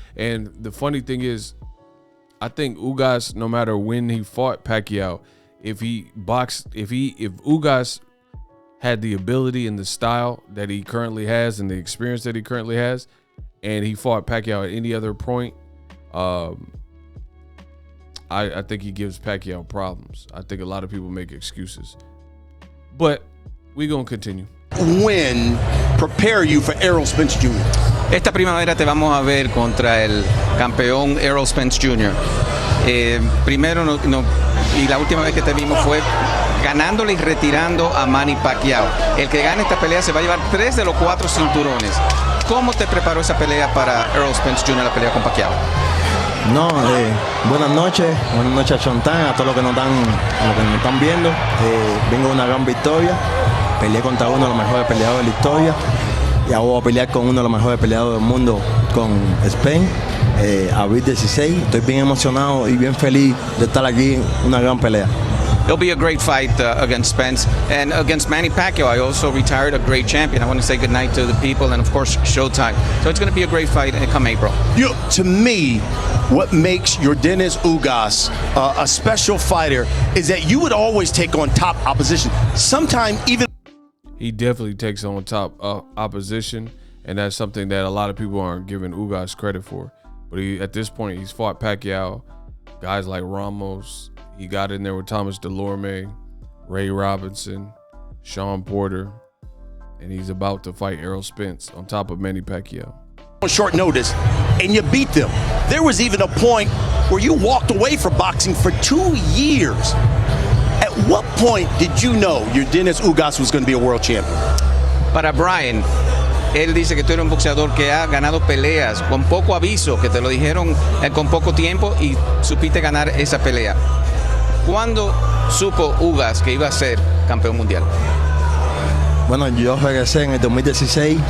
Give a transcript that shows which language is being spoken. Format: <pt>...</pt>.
<en>And the funny thing is, I think Ugas, no matter when he fought Pacquiao, if Ugas had the ability and the style that he currently has and the experience that he currently has, and he fought Pacquiao at any other point, I think he gives Pacquiao problems. I think a lot of people make excuses. But we're going to continue. When prepare you for Errol Spence Jr.?</en> <es>Esta primavera te vamos a ver contra el campeón Errol Spence Jr. Primero y la última vez que te vimos fue ganándole y retirando a Manny Pacquiao. El que gane esta pelea se va a llevar 3 de los 4 cinturones. ¿Cómo te preparó esa pelea para Errol Spence Jr., la pelea con Pacquiao? No, buenas noches a Chontán, a todos los que nos están viendo. Vengo de una gran victoria, peleé contra uno de los mejores peleadores de la historia, y ahora voy a pelear con uno de los mejores peleadores del mundo, con Spence, abril 16. Estoy bien emocionado y bien feliz de estar aquí en una gran pelea.</es> <en>It'll be a great fight against Spence and against Manny Pacquiao. I also retired a great champion. I want to say goodnight to the people and, of course, Showtime. So it's going to be a great fight come April. To me, what makes Yordenis Ugas a special fighter is that you would always take on top opposition. Sometimes even... He definitely takes on top opposition, and that's something that a lot of people aren't giving Ugas credit for. But at this point, he's fought Pacquiao, guys like Ramos. He got in there with Thomas Delorme, Ray Robinson, Sean Porter, and he's about to fight Errol Spence on top of Manny Pacquiao. On short notice, and you beat them. There was even a point where you walked away from boxing for 2 years. At what point did you know Yordenis Ugas was going to be a world champion?</en> <es>Para Brian, él dice que tú eres un boxeador que ha ganado peleas con poco aviso, que te lo dijeron con poco tiempo y supiste ganar esa pelea. ¿Cuándo supo Ugas que iba a ser campeón mundial? Bueno, yo regresé en el 2016.</es>